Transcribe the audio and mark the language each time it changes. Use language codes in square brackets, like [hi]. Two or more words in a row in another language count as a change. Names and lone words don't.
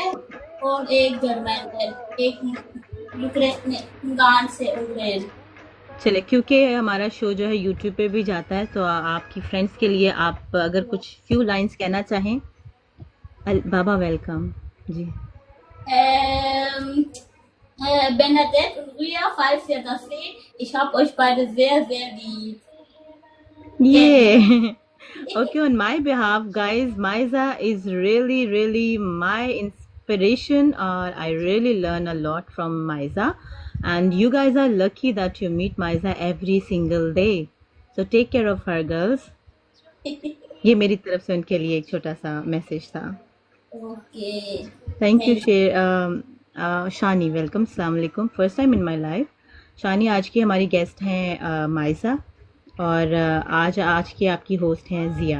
[hi] है और एक जर्मन है, एक यूक्रेन से यूक्रेन। चले, क्योंकि हमारा शो जो है यूट्यूब पे भी जाता है, तो आपकी फ्रेंड्स के लिए आप अगर कुछ [en] few lines [hi] कहना चाहें। बाबा वेलकम जी। [de] Ähm, Bernadette und Ria, falls ihr das seht, ich habe euch beide sehr, sehr lieb. [en] Yeah. Okay, on my behalf, guys, Maiza is really, really my inspiration, or I really learn a lot from Maiza. And you guys are lucky that you meet Maiza every single day. So take care of her, girls. [hi] ये मेरी तरफ से उनके लिए एक छोटा सा मैसेज था। [en] Okay. Thank you Thank Shani, welcome, [ar] السلام عليكم, [en] first time in my life. [hi] शानी आज की हमारी गेस्ट हैं माइजा, और आज की आपकी होस्ट हैं जिया।